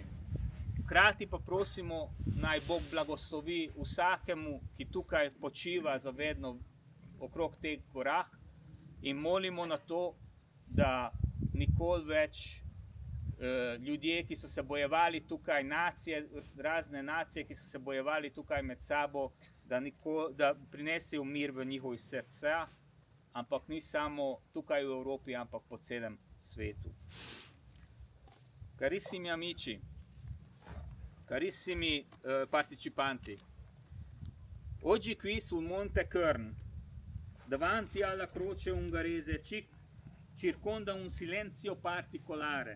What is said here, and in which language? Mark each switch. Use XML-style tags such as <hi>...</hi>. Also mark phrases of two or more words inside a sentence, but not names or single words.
<sl>Hkrati pa prosimo, naj Bog blagoslovi vsakemu, ki tukaj počiva zavedno okrog teh gorah, in molimo na to, da nikoli več ljudje, ki so se bojevali tukaj, razne nacije, ki so se bojevali tukaj med sabo, da prinesejo mir v njihovih srca, ampak ni samo tukaj v Evropi, ampak po celem svetu.</sl> <it>Carissimi amici, carissimi partecipanti, oggi qui sul Monte Krn davanti alla croce ungherese circonda un silenzio particolare.</it>